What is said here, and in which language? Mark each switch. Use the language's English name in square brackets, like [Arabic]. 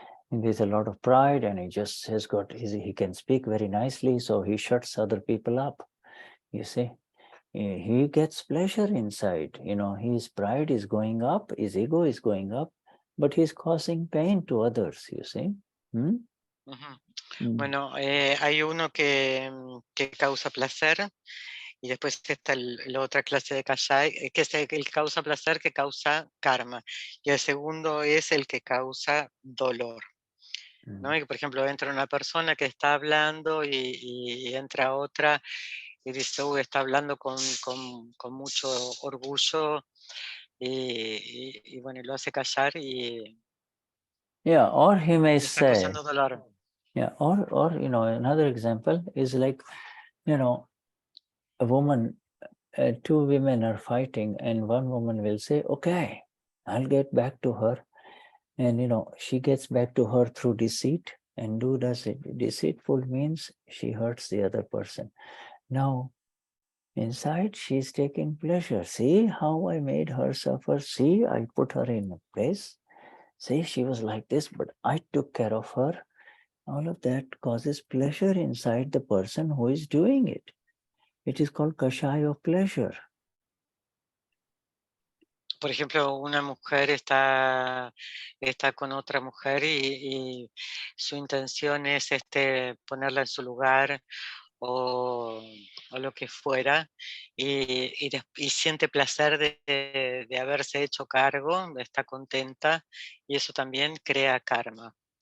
[English] There's a lot of pride, and he just has got, he can speak very nicely, so he shuts other people up. You see, he gets pleasure inside. His pride is going up, his ego is going up, but he's causing pain to others. You see. Ujú. Mm. [Spanish] Bueno, hay uno que causa placer, y después está la otra clase de Kashaya, que es el que causa placer, que causa karma. Y el segundo es el que causa dolor. ¿no? Y, por ejemplo, entra una persona que está hablando y entra otra y dice, uy, está hablando con mucho orgullo y bueno, lo hace callar y [English] Yeah, or he may [Spanish] le está [English] say, [Spanish] causando dolor. [English] yeah, or another example is like, a woman, two women are fighting, and one woman will say, okay, I'll get back to her. And, she gets back to her through deceit. And who does it? Deceitful means she hurts the other person. Now, inside, she's taking pleasure. See how I made her suffer? See, I put her in a place. See, she was like this, but I took care of her. All of that causes pleasure inside the person who is doing it. It is called Kashaya of pleasure. [Spanish] Por ejemplo, una mujer está con otra mujer y su intención es ponerla en su lugar o lo que fuera, y siente placer de haberse hecho cargo, está contenta, y eso también crea karma.